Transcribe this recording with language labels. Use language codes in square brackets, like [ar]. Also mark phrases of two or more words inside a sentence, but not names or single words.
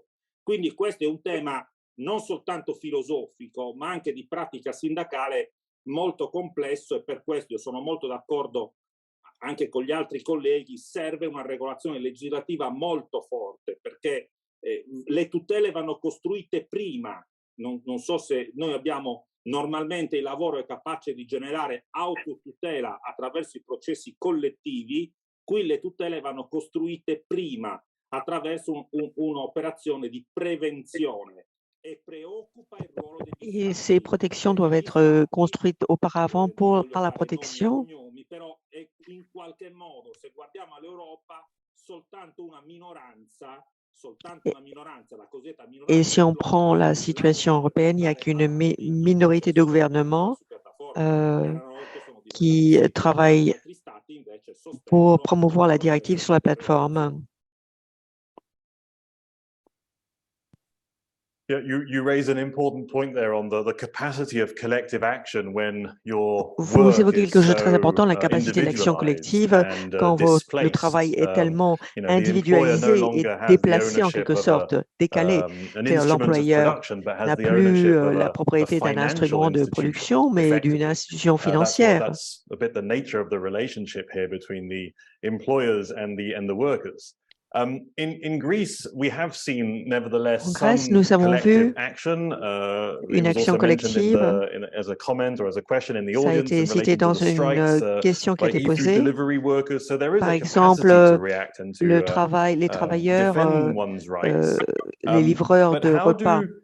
[it] Quindi questo è un tema non soltanto filosofico, ma anche di pratica sindacale molto complesso, e per questo io sono molto d'accordo anche con gli altri colleghi, serve una regolazione legislativa molto forte, perché le tutele vanno costruite prima. Non so se noi abbiamo, normalmente il lavoro è capace di generare autotutela attraverso i processi collettivi, qui le tutele vanno costruite prima attraverso un'operazione di prevenzione. [fr] Et ces protections doivent être construites auparavant par la protection. [it] Però in qualche modo, se guardiamo all'Europa, soltanto una minoranza [fr] Et si on prend la situation européenne, il n'y a qu'une minorité de gouvernements qui travaillent pour promouvoir la directive sur la plateforme. [en] Yeah, you raise an important point there on the capacity of collective action when your [fr] Vous évoquez quelque chose de très so, important, la capacité d'action collective, quand le travail est tellement individualisé et déplacé en quelque sorte, décalé. L'employeur n'a plus la propriété d'un instrument de production, mais d'une institution financière. [en] That's a bit the nature of the relationship here between the employers and the workers. In Greece, we have seen, nevertheless, [fr] en Grèce, nous avons vu une action collective. Ça a été cité dans une question qui a été posée. Par exemple, le travail, les travailleurs, les livreurs de repas.